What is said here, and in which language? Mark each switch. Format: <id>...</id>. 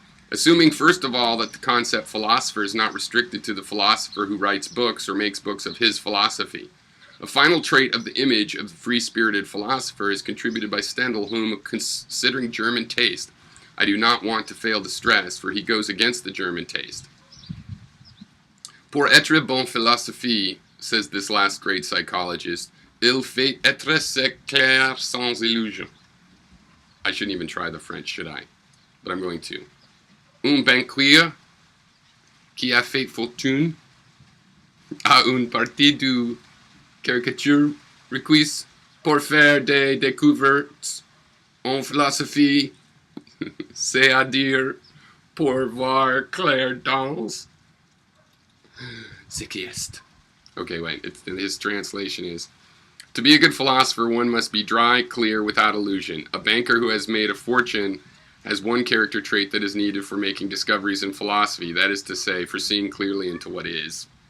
<en>Assuming, first of all, that the concept philosopher is not restricted to the philosopher who writes books or makes books of his philosophy. A final trait of the image of the free-spirited philosopher is contributed by Stendhal, whom, considering German taste, I do not want to fail to stress, for he goes against the German taste.</en> <fr>Pour être bon philosophie,</fr> <en>says this last great psychologist,</en> <fr>il faut être clair sans illusion.</fr> <en>I shouldn't even try the French, should I? But I'm going to.</en> <fr>Un banquier qui a fait fortune a une partie du caricature requise pour faire des découvertes en philosophie, c'est-à-dire pour voir clair dans ce qui est.</fr> <en>Okay, wait, his translation is, to be a good philosopher, one must be dry, clear, without illusion. A banker who has made a fortune has one character trait that is needed for making discoveries in philosophy, that is to say, for seeing clearly into what is.</en>